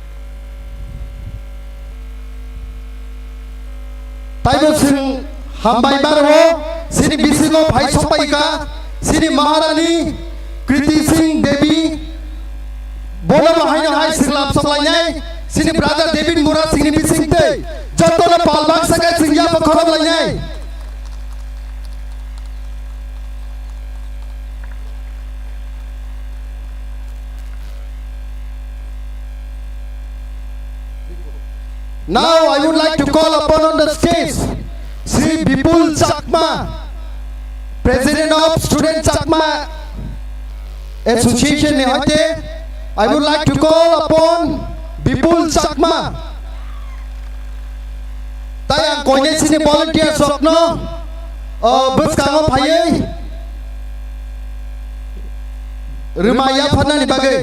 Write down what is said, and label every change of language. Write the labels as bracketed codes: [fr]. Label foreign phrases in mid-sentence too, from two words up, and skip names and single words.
[trp] Taibo sing hambai marwo sini bisingo bhai sopaika sini Maharani Kriti Singh Devi bola mahai hai singlam soplanyai sini brother David Murad sini bisingte jotono palbak sakai singya apa khorob lanyai [en] Now I would like to call upon on the stage Sri Bipul Chakma, President of Student Chakma association [trp] ni hoite, [en] I would like to call upon Bipul Chakma. [trp] Tayang koine sini volunteer sokno, bus kango paye, rumaya phana ni bagai.